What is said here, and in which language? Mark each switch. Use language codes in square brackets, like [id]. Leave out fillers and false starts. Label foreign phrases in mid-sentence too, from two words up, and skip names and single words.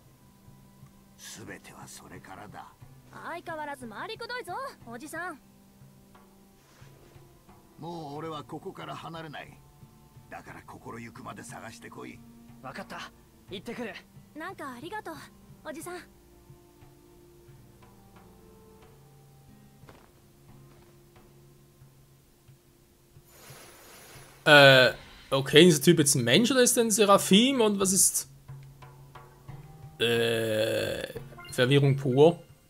[ja] 全てはそれからだ。相変わらず回りくどいぞおじさん。もう俺はここから離れない。だから心ゆくまで探してこい。分かった、行ってくる。なんかありがとうおじさん。 [de] Okay, ist der Typ jetzt ein Mensch oder ist er ein Seraphim und was ist... Verwirrung pur.